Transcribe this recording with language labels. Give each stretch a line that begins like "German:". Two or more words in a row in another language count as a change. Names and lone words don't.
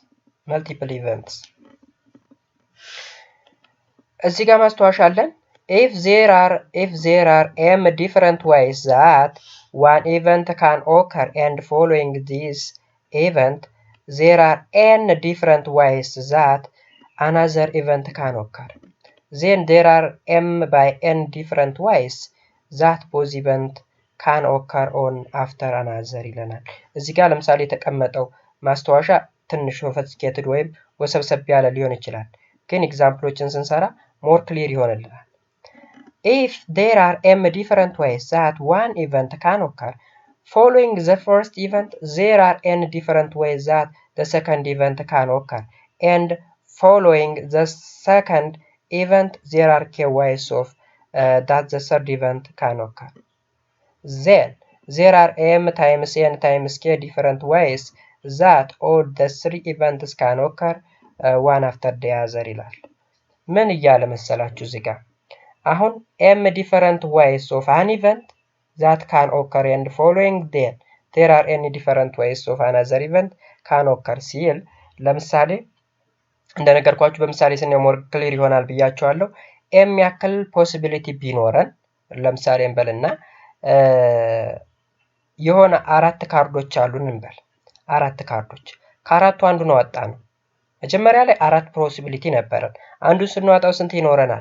Amharic: እዚህ ጋር ማስተዋወሻ አለን።
English: if there are m different ways that one event can occur and following this event there are n different ways that another event can occur, then there are m by n different ways that both event can occur on after another ይለናል።
Amharic: እዚህ ጋር ለምሳሌ የተቀመጠው ማስተዋወሻ ትንሽ ሶፊስቲኬትድ ወይም ወሰብሰብ ያለ ሊሆን ይችላል፣ ግን ኤግዛምፕሎችን ስንሰራ
English: more clear ይሆንልናል። if there are m different ways that one event can occur following the first event there are n different ways that the second event can occur, and following the second event there are k ways of that the third event can occur. Then there are m times n times k different ways that all the three events can occur one after the other
Amharic: ይላል። ምን እያለ መሰላችሁ እዚህ ጋር አሁን
English: m different ways of an event that can occur and following them there are n different ways of another event can occur
Amharic: ሲል ለምሳሌ እንደነገርኳችሁ በምሳሌ ስናየው
English: more clear
Amharic: ይሆናል ብያችኋለሁ። m ያክል ፖሲቢሊቲ ቢኖረን ለምሳሌ እንበልና የሆነ 4 ካርዶች አሉን እንበል። 4 ካርዶች ከአራቱ አንዱን አወጣን። መጀመሪያ ላይ 4 ፖሲቢሊቲ ነበረን። አንዱን ስንዋጣው ስንት ይኖረናል?